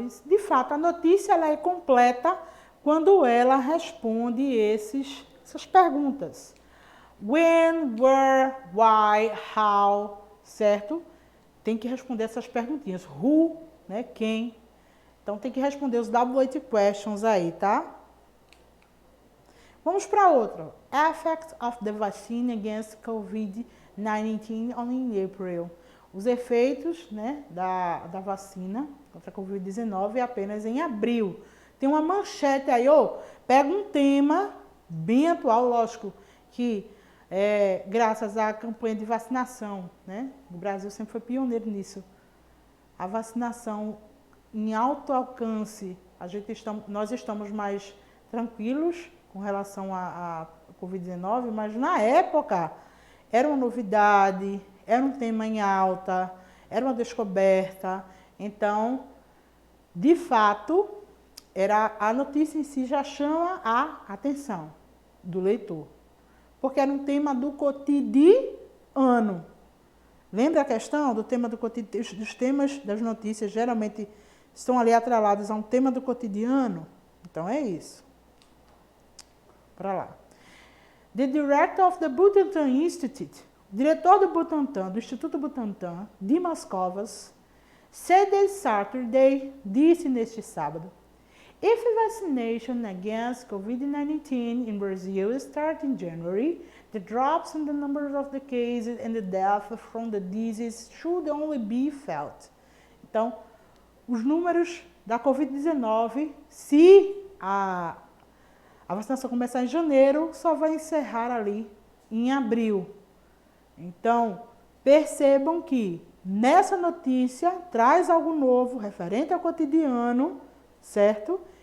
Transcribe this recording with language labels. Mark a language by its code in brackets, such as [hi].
[pt] E, de fato, a notícia ela é completa quando ela responde essas perguntas. [en] when, where, why, how, certo? [pt] Tem que responder essas perguntinhas. Who, né? Quem. Então, tem que responder os WH questions aí, tá? Vamos para outra. [en] Effect of the vaccine against COVID-19 on April. [pt] Os efeitos, né, da vacina contra a COVID-19 apenas em abril. Tem uma manchete aí, pega um tema bem atual, lógico, que graças à campanha de vacinação, né? O Brasil sempre foi pioneiro nisso. A vacinação em alto alcance, nós estamos mais tranquilos com relação à Covid-19, mas na época era uma novidade, era um tema em alta, era uma descoberta. Então, de fato, a notícia em si já chama a atenção do leitor, porque era um tema do cotidiano. Lembra a questão do tema do cotidiano? Os temas das notícias geralmente estão ali atrelados a um tema do cotidiano. Então, é isso. Para lá. [en] The director of the Butantan Institute, [pt] o diretor do Butantan, do Instituto Butantan, [en] Dimas Covas, said this Saturday, [pt] disse neste sábado, [en] if vaccination against COVID-19 in Brazil starts in January, the drops in the numbers of the cases and the deaths from the disease should only be felt. [pt] Então, os números da COVID-19, se a vacinação começar em janeiro, só vai encerrar ali em abril. Então, percebam que nessa notícia traz algo novo, referente ao cotidiano, certo?